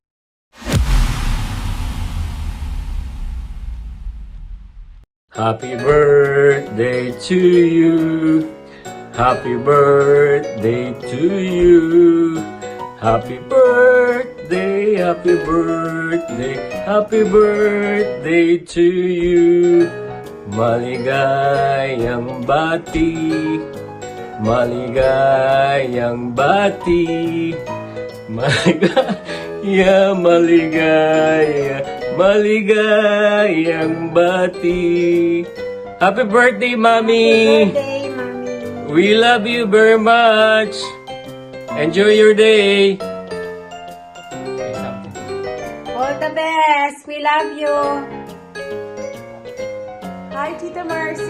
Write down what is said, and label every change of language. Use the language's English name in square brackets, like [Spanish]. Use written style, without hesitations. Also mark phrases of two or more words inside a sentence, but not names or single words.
[English] Happy birthday to you. Happy birthday to you. Happy birthday, happy birthday, happy birthday to you. [Filipino] Maligayang bati, maligayang bati, maligaya, maligaya, maligayang bati. [English] Happy birthday, Mommy! Birthday, Mommy. We love you very much. Enjoy your day. Say something. All the best. We love you. Hi, Tita Marcy.